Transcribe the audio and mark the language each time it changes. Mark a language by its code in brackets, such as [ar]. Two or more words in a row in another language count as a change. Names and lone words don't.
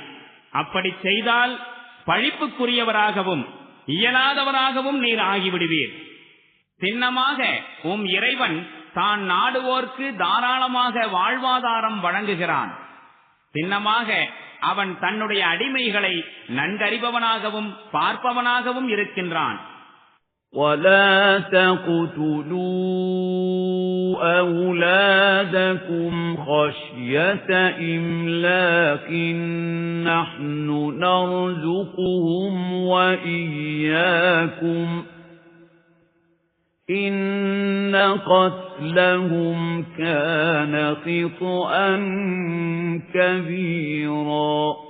[ta] அப்படி செய்தால் பழிப்புக்குரியவராகவும் இயலாதவராகவும் நீர் ஆகிவிடுவீர். சின்னமாக இறைவன் தான் நாடுவோர்க்கு தாராளமாக வாழ்வாதாரம் வழங்குகிறான். சின்னமாக அவன் தன்னுடைய அடிமைகளை நன்கறிபவனாகவும் பார்ப்பவனாகவும் இருக்கின்றான். [ar] وَلَا تَقْتُلُوا أَوْلَادَكُمْ خَشْيَةَ إِمْلَاقٍ نَّحْنُ نَرْزُقُهُمْ وَإِيَّاكُمْ إِنَّ قَتْلَهُمْ كَانَ خِطْئً كَبِيرًا.